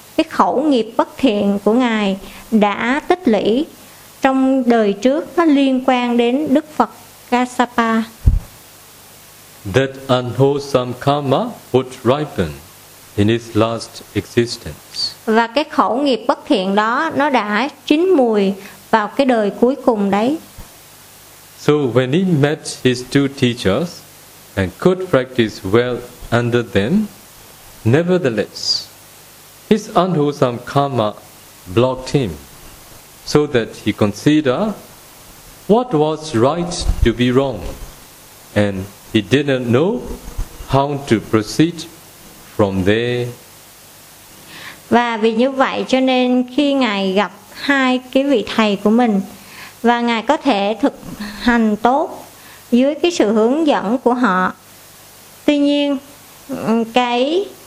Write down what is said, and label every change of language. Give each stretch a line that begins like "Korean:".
Vietnamese: khẩu nghiệp bất thiện của Ngài đã tích lũy trong đời trước, nó liên quan đến Đức Phật Kassapa.
English: That unwholesome karma would ripen in his last existence.
Vietnamese: Và cái khẩu nghiệp bất thiện đó nó đã chín mùi vào cái đời cuối cùng đấy.
English: So when he met his two teachers and could practice well under them, nevertheless, his unwholesome karma blocked him, so that he consider what was right to be wrong, and he didn't know how to proceed from there.
Vietnamese: Và vì như vậy cho nên khi Ngài gặp hai cái vị thầy của mình, và Ngài có thể thực hành tốt dưới cái sự hướng dẫn của họ, tuy nhiên cái